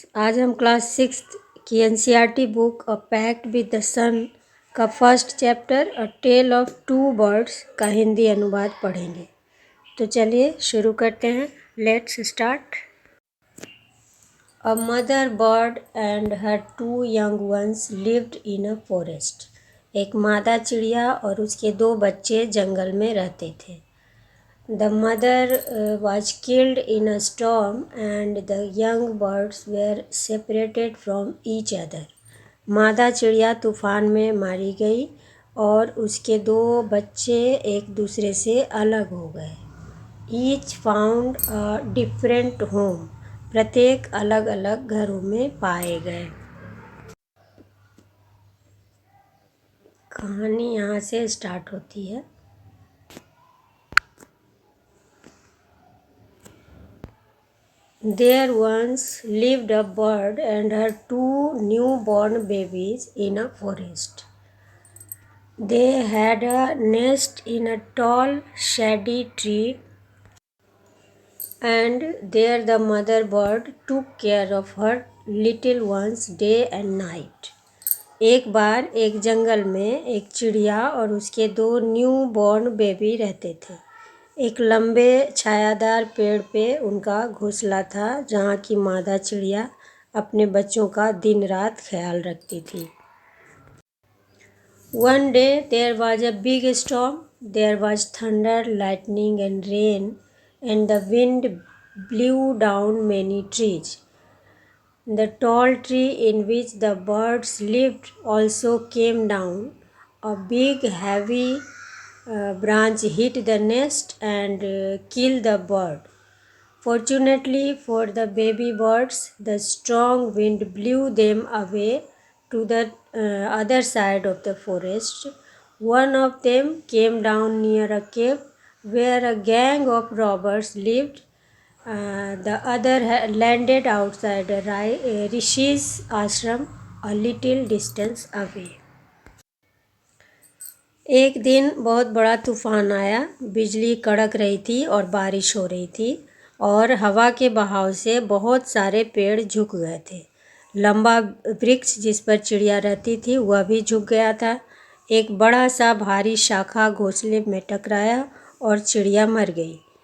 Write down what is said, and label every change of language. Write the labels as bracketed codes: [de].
[hi] आज हम class six की NCERT book a pact with the सन का first chapter a tell of two birds का हिंदी अनुवाद पढ़ेंगे। तो चलिए शुरू करते हैं। [en] Let's start. A mother bird and her two young ones lived in a forest. [hi] एक मादा चिड़िया और उसके दो बच्चे जंगल में रहते थे। [en] The mother was killed in a storm and the young birds were separated from each other. [hi] मादा चिड़िया तूफान में मारी गई और उसके दो बच्चे एक दूसरे से अलग हो गए। [en] Each found a different home. [hi] प्रत्येक अलग अलग घरों में पाए गए। कहानी यहाँ से स्टार्ट होती है। [en] There once lived a bird and her two newborn babies in a forest. They had a nest in a tall, shady tree, and there the mother bird took care of her little ones day and night. [hi] एक बार एक जंगल में एक चिड़िया और उसके दो new born baby रहते थे। एक लंबे छायादार पेड़ पे उनका घोंसला था जहाँ की मादा चिड़िया अपने बच्चों का दिन रात ख्याल रखती थी। [en] One day there was a big storm. There was thunder, lightning and rain, and the wind blew down many trees. The tall tree in which the birds lived also came down. A big heavy branch hit the nest and killed the bird. Fortunately for the baby birds, the strong wind blew them away to the other side of the forest. One of them came down near a cave where a gang of robbers lived. The other landed outside Rishi's ashram a little distance away. [hi] एक दिन बहुत बड़ा तूफान आया। बिजली कड़क रही थी और बारिश हो रही थी और हवा के बहाव से बहुत सारे पेड़ झुक गए थे। लंबा वृक्ष जिस पर चिड़िया रहती थी वह भी झुक गया था। एक बड़ा सा भारी शाखा घोंसले में टकराया और चिड़िया मर गई।